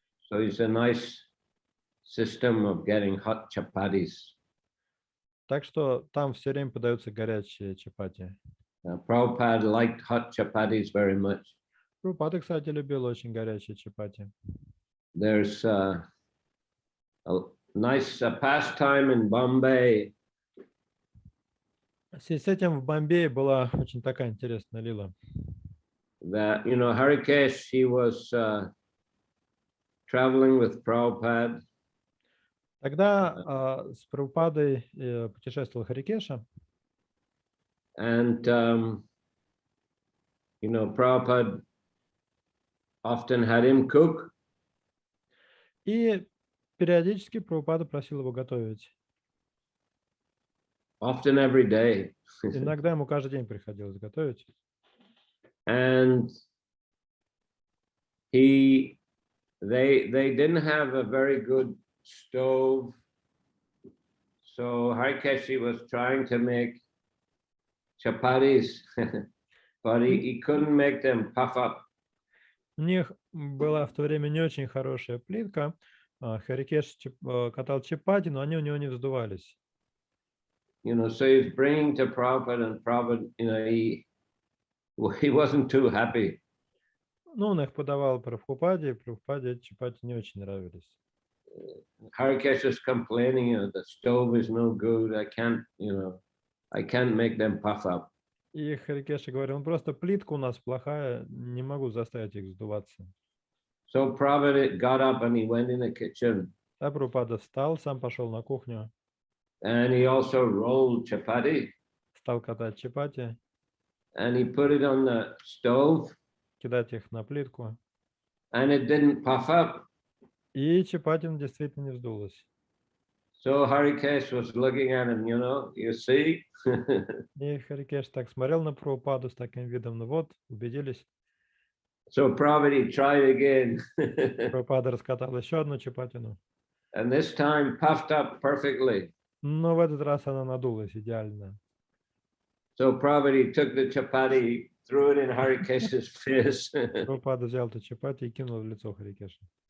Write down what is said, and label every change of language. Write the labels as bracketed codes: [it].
[en] So it's a nice system of getting hot chapatis. [ru] Так что там все время подаются горячие чапати. [en] Prabhupada liked hot chapatis very much. [ru] Прабхупада, кстати, любил очень горячие чапати. [en] There's a nice pastime in Bombay. [ru] В связи с этим в Бомбее была очень такая интересная лила. [en] That, Harikesh, he was traveling with Prabhupada. [ru] Тогда с Прабхупадой путешествовал Харикеша. [en] And, Prabhupada often had him cook. [ru] И периодически Прабхупада просил его готовить. [en] Often every day. [ru] Иногда ему каждый день приходилось готовить. [en] And they didn't have a very good stove. So Harikeshi was trying to make chapatis, but he couldn't make them puff up. [ru] У них была в то время не очень хорошая плитка. Харикеш катал чапати, но они у него не вздувались. [en] So he's bringing to Prabhupada, and Prabhupada, he wasn't too happy. [ru] Ну, он их подавал Прабхупаде, и Прабхупаде эти чапати не очень нравились. [en] Harikesh is complaining, the stove is no good. I can't make them puff up. [ru] И Харикеша говорил, просто плитка у нас плохая, не могу заставить их вздуваться. [en] So Prabhupada got up and he went in the kitchen. [ru] А Прабхупада встал, сам пошел на кухню. [en] And he also rolled chapati. [ru] Стал катать чапати. [en] And he put it on the stove. [ru] Кидать их на плитку. [en] And it didn't puff up. [ru] И чапати действительно не вздулась. [en] So Harikesh was looking at him, you see. [ru] И Харикеш так смотрел на Прабхупаду с таким видом, ну вот, убедились. [en] So Prabhupada tried again. [ru] Прабхупада раскатал еще одну чапатину. [en] And this time puffed up perfectly. [ru] Но в этот раз она надулась идеально. [en] So Prabhupada took the chapati, threw it in Harikesh's face. [ru] Прабхупада взял эту чапати и кинул в лицо Харикеша.